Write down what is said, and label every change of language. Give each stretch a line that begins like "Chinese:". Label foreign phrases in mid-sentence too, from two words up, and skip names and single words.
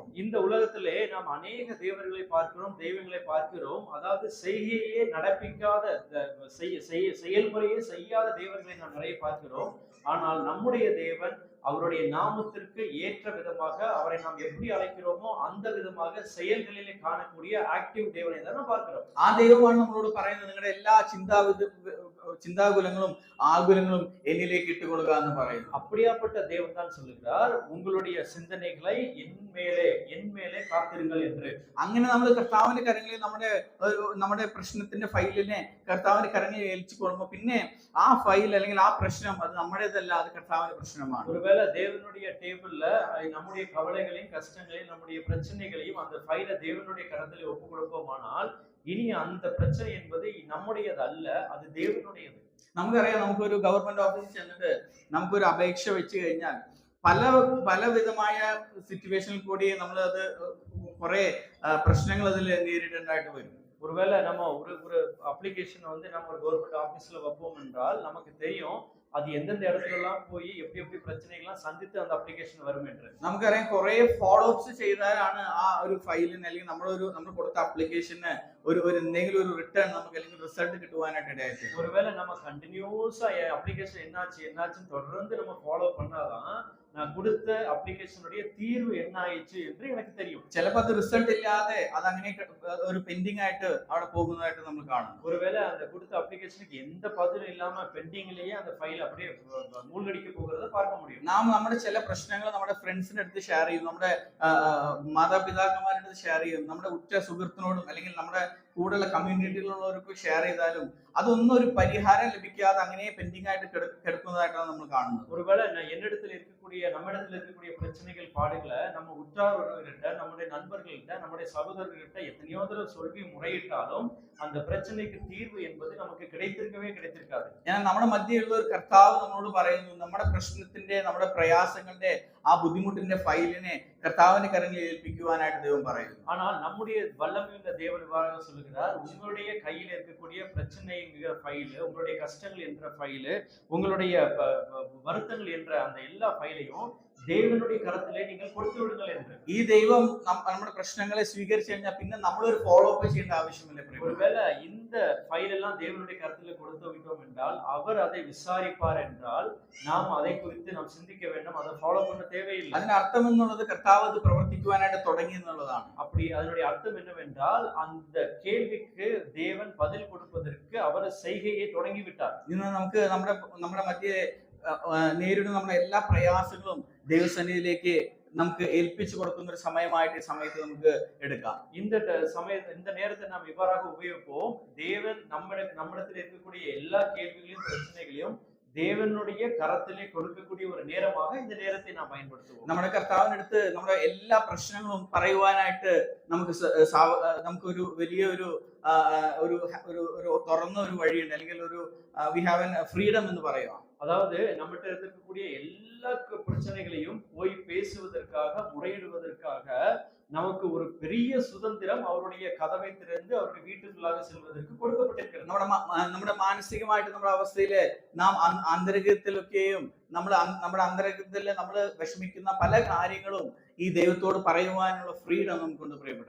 Tamil: இந்த உலகத்திலே நாம் அநேக தேவர்களை பார்க்கிறோம், தெய்வங்களை பார்க்கிறோம். அதாவது செய்கையே நடப்பிக்காத, செயல்முறையே செய்யாத தேவர்களை நாம் நிறைய பார்க்கிறோம். ஆனால் நம்முடைய தேவன் அவருடைய நாமத்திற்கு ஏற்ற விதமாக அவரை நாம் எப்படி அழைக்கிறோமோ அந்த விதமாக செயல்களிலே காணக்கூடிய ஆக்டிவ் தேவனை தான் நாம் பார்க்கிறோம்.
Malayalam: ആ ദൈവമാണ് നമ്മളോട് പറയുന്നത്, നിങ്ങളുടെ എല്ലാ ചിന്താകുലങ്ങളും ആകുലങ്ങളും എന്നിലേക്ക് ഇട്ടുകൊള്ളുക എന്ന് പറയുന്നു.
Tamil: அப்படியாப்பட்ட தேவன் தான் சொல்லுகிறார், உங்களுடைய சிந்தனைகளை என் மேலே காத்திருங்கள் என்று.
Malayalam: അങ്ങനെ നമ്മൾ കർത്താവിന്റെ കരങ്ങളിൽ നമ്മുടെ പ്രശ്നത്തിന്റെ ഫയലിനെ കർത്താവിന്റെ കരങ്ങളിൽ ഏൽപ്പിച്ചു കൊടുക്കുമ്പോൾ പിന്നെ ആ ഫയൽ അല്ലെങ്കിൽ ആ പ്രശ്നം അത് നമ്മുടേതല്ല, അത് കർത്താവിന്റെ പ്രശ്നമാണ്.
Tamil: ஒருவேளை தேவனுடைய டேபிள்ல நம்முடைய கவலைகளையும் கஷ்டங்களையும் நம்முடைய பிரச்சனைகளையும் அந்த ஃபைலை தேவனுடைய கரத்தில் ஒப்பு கொடுப்போமானால் இனி அந்த பிரச்சனை என்பது நம்முடையது அல்ல, அது தேவனுடையது.
Malayalam: നമുക്കറിയാം, നമുക്കൊരു
English: government office
Malayalam: ചെന്നിട്ട് നമുക്കൊരു അപേക്ഷ വെച്ച് കഴിഞ്ഞാൽ പല വിധമായ സിറ്റുവേഷനിൽ കൂടി നമ്മൾ അത് കുറെ പ്രശ്നങ്ങൾ അതിൽ നേരിടേണ്ടതായിട്ട് വരും.
Tamil: ஒருவேளை நம்ம ஒரு அப்ளிகேஷனை நம்ம ஒரு
English: government office
Tamil: வைப்போம் என்றால் நமக்கு தெரியும் அது எந்தெந்த இடத்துல எல்லாம் போய் எப்படி பிரச்சனைகள்லாம் சந்தித்து அந்த அப்ளிகேஷன் வரும் என்று.
Malayalam: നമുക്കറിയാം, കുറെ
English: follow ups
Malayalam: ചെയ്താലാണ് ആ ഒരു ഫയലിന് അല്ലെങ്കിൽ നമ്മൾ കൊടുത്ത അപ്ലിക്കേഷന് ഒരു എന്തെങ്കിലും ഒരു റിട്ടേൺ നമുക്ക് അല്ലെങ്കിൽ റിസൾട്ട് കിട്ടുവാനായിട്ട് ഇടയായിട്ട്.
Tamil: ஒருவேளை நம்ம
English: continuously application
Tamil: என்னாச்சுன்னு தொடர்ந்து நம்ம ஃபாலோ பண்ணாதான் நான் கொடுத்த அப்ளிகேஷனுடைய தீர்வு என்ன ஆயிடுச்சு என்று எனக்கு தெரியும்.
Malayalam: ചിലപ്പോൾ അത് റിസൾട്ട് ഇല്ലാതെ അത് അങ്ങനെ ഒരു പെൻഡിങ് ആയിട്ട് അവിടെ പോകുന്നതായിട്ട് നമ്മൾ കാണും.
Tamil: ஒருவேளை அந்த கொடுத்த அப்ளிகேஷனுக்கு எந்த பதிலும் இல்லாம பெண்டிங்லயே அந்த ஃபைல் அப்படியே மூழ்கடிக்க போகிறத பார்க்க முடியும்.
Malayalam: നാം നമ്മുടെ ചില പ്രശ്നങ്ങൾ നമ്മുടെ ഫ്രണ്ട്സിന്റെ അടുത്ത് ഷെയർ ചെയ്യും, നമ്മുടെ മാതാപിതാക്കന്മാരുടെ അടുത്ത് ഷെയർ ചെയ്യും, നമ്മുടെ ഉറ്റ സുഹൃത്തിനോടും അല്ലെങ്കിൽ നമ്മുടെ കൂടെയുള്ള കമ്മ്യൂണിറ്റിയിലുള്ളവർക്ക് ഷെയർ ചെയ്താലും അതൊന്നും ഒരു പരിഹാരം ലഭിക്കാതെ അങ്ങനെ പെൻഡിങ് ആയിട്ട് കിടക്കുന്നതായിട്ടാണ് നമ്മൾ കാണുന്നത്.
Tamil: ஒருவேளை நம்மிடத்தில் இருக்கக்கூடிய பிரச்சனைகள் பாடுகளை நம்ம உற்றார்கிட்ட, நம்முடைய நண்பர்கள்கிட்ட, நம்முடைய சகோதரர்கிட்ட எத்தனையோ தடவை சொல்லி முறையிட்டாலும் அந்த பிரச்சனைக்கு தீர்வு என்பது நமக்கு கிடைத்திருக்காது.
Malayalam: എന്നാൽ നമ്മുടെ മധ്യയുള്ള ഒരു കർത്താവ് നമ്മളോട് പറയുന്നു, നമ്മുടെ പ്രശ്നത്തിന്റെ നമ്മുടെ പ്രയാസങ്ങളുടെ ആ ബുദ്ധിമുട്ടിന്റെ ഫയലിനെ കർത്താവിന്റെ കരങ്ങളിൽ ഏൽപ്പിക്കുവാനായിട്ട് ദൈവം പറയുന്നു.
Tamil: ஆனால் நம்முடைய வல்லமையுள்ள தேவன் இவ்வாறு சொல்லுகிறார், உங்களுடைய கையில் இருக்கக்கூடிய பிரச்சனைங்கிற ஃபைல், உங்களுடைய கஷ்டங்கள் என்ற ஃபைல், உங்களுடைய வருத்தங்கள் என்ற அந்த எல்லா ஃபைலையும் தேவனுடைய கரத்திலே நீங்கள் கொடுத்து விடுங்கள் என்று.
Malayalam: ഈ ദൈവം നമ്മുടെ പ്രശ്നങ്ങളെ സ്വീകരിച്ചു കഴിഞ്ഞാൽ പിന്നെ നമ്മളൊരു
English: follow up
Malayalam: ചെയ്യേണ്ട ആവശ്യമില്ല.
Tamil: ஒருவேளை இந்த ஃபைல் எல்லாம் தேவனுடைய கரத்திலே கொடுத்து விட்டோம் என்றால் அவர் அதை விசாரிப்பார் என்றால் நாம் அதை குறித்து நாம் சிந்திக்க வேண்டும், அதை ஃபாலோ பண்ண தேவையில்லை.
Malayalam: അതിന്റെ അർത്ഥം എന്നുള്ളത് കർത്താവ് അത് പ്രവർത്തിക്കുവാനായിട്ട് തുടങ്ങി എന്നുള്ളതാണ്.
Tamil: அப்படி அதனுடைய அர்த்தம் என்னவென்றால் அந்த கேள்விக்கு தேவன் பதில் கொடுப்பதற்கு அவர் செய்கையை தொடங்கி விட்டார்.
Malayalam: ഇന്ന് നമുക്ക് നമ്മുടെ മധ്യേ നേരിടുന്ന നമ്മുടെ എല്ലാ പ്രയാസങ്ങളും ദൈവസന്നിധിയിലേക്ക് നമുക്ക് ഏൽപ്പിച്ചു കൊടുക്കുന്ന ഒരു സമയമായിട്ട് സമയത്ത് നമുക്ക് എടുക്കാം.
Tamil: இந்த நேரத்தை நாம் இவ்வாறாக உபயோகிப்போம். தேவன் நம்மிடத்தில் இருக்கக்கூடிய எல்லா கேள்விகளையும் பிரச்சனைகளையும் தேவனுடைய கரத்திலே கொடுக்கக்கூடிய ஒரு நேரமாக இந்த நேரத்தை நாம் பயன்படுத்துவோம்.
Malayalam: നമ്മുടെ കർത്താവിനടുത്ത് നമ്മുടെ എല്ലാ പ്രശ്നങ്ങളും പറയുവാനായിട്ട് നമുക്കൊരു വലിയൊരു ഒരു തുറന്ന ഒരു വഴിയുണ്ട്, അല്ലെങ്കിൽ ഒരു
English: we have an freedom
Malayalam: എന്ന് പറയാം.
Tamil: அதாவது நம்மகிட்ட இருக்கக்கூடிய எல்லா பிரச்சனைகளையும் போய் பேசுவதற்காக, முறையிடுவதற்காக நமக்கு ஒரு பெரிய சுதந்திரம் அவருடைய கதவை திறந்து அவருடைய വീട്ടിനുള്ളിലേക്ക് செல்வதற்கு കൊടുക്കപ്പെട്ടിരിക്കുന്നു.
Malayalam: നമ്മുടെ മാനസികമായിട്ട് നമ്മുടെ അവസ്ഥയില് നാം അന്തരംഗത്തിലൊക്കെയും നമ്മുടെ അന്തരംഗത്തിൽ നമ്മൾ വിഷമിക്കുന്ന പല കാര്യങ്ങളും ഈ ദൈവത്തോട് പറയുവാനുള്ള ഫ്രീഡം നമുക്കുണ്ട് പ്രിയപ്പെട്ടവരെ.